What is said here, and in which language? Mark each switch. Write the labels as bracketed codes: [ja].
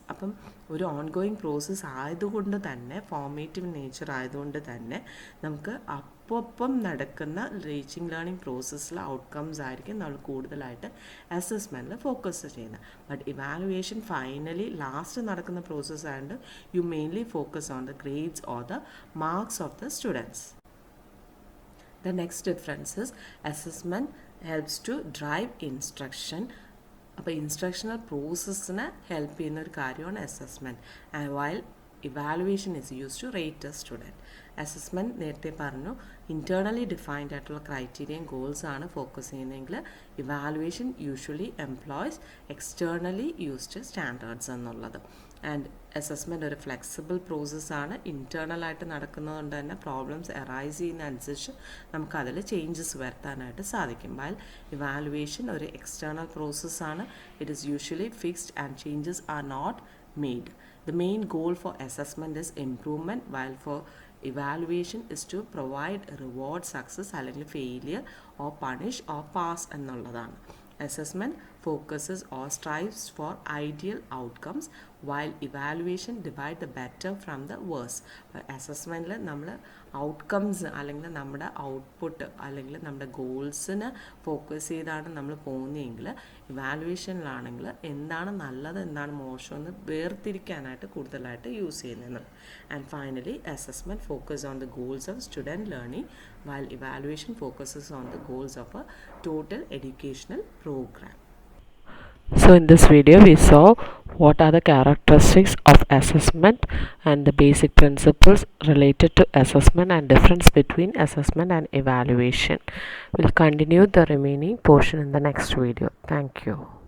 [ml] അപ്പം ഒരു ongoing process ആയതുകൊണ്ട് തന്നെ, ഫോർമേറ്റീവ് നേച്ചർ ആയതുകൊണ്ട് തന്നെ നമുക്ക് അപ്പം നടക്കുന്ന ടീച്ചിങ് ലേണിംഗ് പ്രോസസ്സിലെ ഔട്ട്കംസ് ആയിരിക്കും നമ്മൾ കൂടുതലായിട്ട് അസസ്മെൻറ്റിൽ ഫോക്കസ് ചെയ്യുന്നത്. [en] but evaluation finally last [ml] നടക്കുന്ന പ്രോസസ്സ് ആയതുകൊണ്ട് [en] You mainly focus on the grades or the marks of the students. The next difference is assessment helps to drive instruction. [ml] അപ്പോൾ ഇൻസ്ട്രക്ഷണൽ പ്രോസസ്സിനെ ഹെൽപ്പ് ചെയ്യുന്ന ഒരു കാര്യമാണ് assessment. [en] And while evaluation is use to rate a student. [ml] Assessment നേരത്തെ പറഞ്ഞു internally defined ആയിട്ടുള്ള criterion goals ആണ് focus ചെയ്യുന്നതെങ്കിൽ [en] evaluation usually employs externally used standards [ml] എന്നുള്ളത്. ആൻഡ് അസസ്മെൻറ്റ് ഒരു ഫ്ലെക്സിബിൾ പ്രോസസ്സാണ്. ഇൻറ്റേർണലായിട്ട് നടക്കുന്നതുകൊണ്ട് തന്നെ പ്രോബ്ലംസ് അറൈസ് ചെയ്യുന്ന അനുസരിച്ച് നമുക്കതിൽ ചേഞ്ചസ് വരുത്താനായിട്ട് സാധിക്കും. [en] while evaluation [ml] ഒരു എക്സ്റ്റേർണൽ പ്രോസസ്സാണ്. [en] It is usually fixed and changes are not made. The main goal for assessment is improvement, while for evaluation is to provide reward, success [ml] അല്ലെങ്കിൽ [en] failure or punish or pass [ml] എന്നുള്ളതാണ്. [en] Assessment focuses or strives for ideal outcomes, while evaluation divide the better from the worse. [ml] അസസ്മെൻറ്റിൽ നമ്മൾ outcomes അല്ലെങ്കിൽ നമ്മുടെ output അല്ലെങ്കിൽ നമ്മുടെ ഗോൾസിന് focus ചെയ്താണ് നമ്മൾ പോകുന്നതെങ്കിൽ ഇവാലുവേഷനിലാണെങ്കിൽ എന്താണ് നല്ലത് എന്താണ് മോശമെന്ന് വേർതിരിക്കാനായിട്ട് കൂടുതലായിട്ട് യൂസ് ചെയ്യുന്നത്. [en] And finally assessment focus on the goals of student learning, while evaluation focuses on the goals of a total educational program. So in this video we saw what are the characteristics of assessment and the basic principles related to assessment and difference between assessment and evaluation. We'll continue the remaining portion in the next video. Thank you.